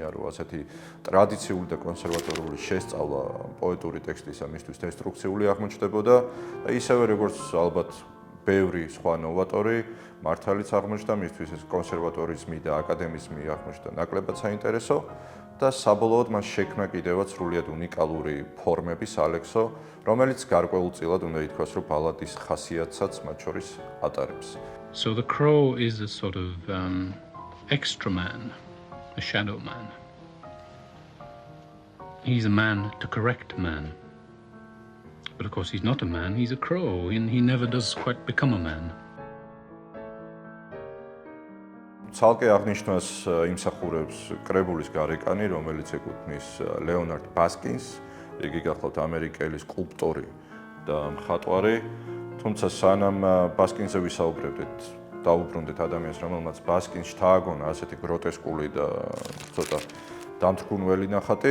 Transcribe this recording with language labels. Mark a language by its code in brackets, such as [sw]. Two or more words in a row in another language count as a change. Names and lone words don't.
[ka] რომ ასეთი ტრადიციული და კონსერვატორული შესწავლა პოეტური ტექსტისა მისთვის დესტრუქციული აღმოჩნდებოდა და ისევე როგორც ალბათ ბევრი სხვა ნოვატორი მართალიც აღმოჩნდა, მისთვის ეს კონსერვატორიზმი და აკადემიზმი აღმოჩნდა ნაკლებად საინტერესო და საბოლოოდ მას შექმნა კიდევაც სრულიად უნიკალური ფორმების ალექსო, რომელიც გარკვეულწილად უნდა ითქვას, რომ ბალადის ხასიათსაც მათ შორის ატარებს. [en] So the crow is a sort of extra man, a shadow man. He's a man to correct man. But of course he's not a man, he's a crow, and he never does quite become a man. [ka] ცალკე აღნიშნვას იმსახურებს კრებულის გარეკანი, რომელიც ეკუთვნის ლეონარდ ბასკინს, იგი გახლავთ ამერიკელი სკულპტორი და მხატვარი, თუმცა სანამ ბასკინზე ვისაუბრებდით, დავუბრუნდეთ ადამიანს, რომელმაც ბასკინს შთააგონა ასეთი გროტესკული და ცოტა დამთრგუნველი ნახატი.